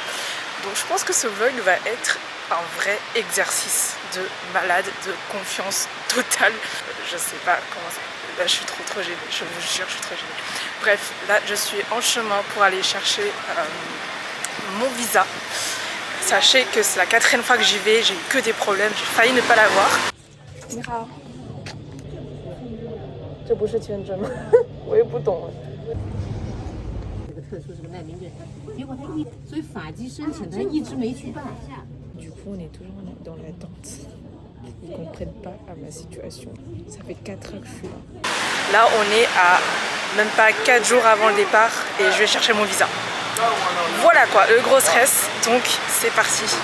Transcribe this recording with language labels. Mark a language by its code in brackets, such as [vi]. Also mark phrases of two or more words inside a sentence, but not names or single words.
[fr] Donc je pense que ce vlog va être un vrai exercice de malade, de confiance totale. Je sais pas comment ça... Là je suis trop gênée, je vous jure je suis trop gênée. Bref, là je suis en chemin pour aller chercher mon visa. Sachez que c'est la 4e fois que j'y vais, j'ai eu que des problèmes, j'ai failli ne pas l'avoir. [zh] 你好. 这不是签证吗？我也不懂。特殊是个难民证，结果所以法籍申请他一直没去办。 [fr] Du coup, on est toujours dans l'attente. Ils comprennent pas à ma situation. Ça fait 4 heures que je suis là. Là, on est à même pas 4 jours avant le départ et je vais chercher mon visa. Voilà quoi, le gros stress. Donc, c'est parti.